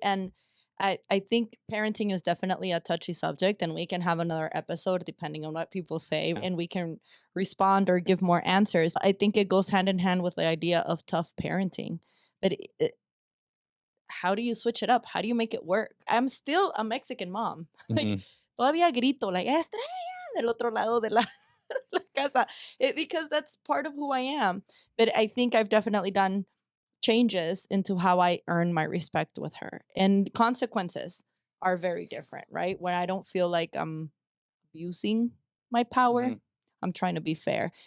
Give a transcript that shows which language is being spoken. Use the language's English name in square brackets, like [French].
[English] And I think parenting is definitely a touchy subject, and we can have another episode depending on what people say, yeah. and we can respond or give more answers. I think it goes hand in hand with the idea of tough parenting. But how do you switch it up? How do you make it work? I'm still a Mexican mom. Like, Hmm. [Spanish] todavía grito, [English] like, [Spanish] estrella del otro lado de la, la casa. [English] Because that's part of who I am. But I think I've definitely done changes into how I earn my respect with her. And consequences are very different, right? When I don't feel like I'm abusing my power, Hmm. I'm trying to be fair.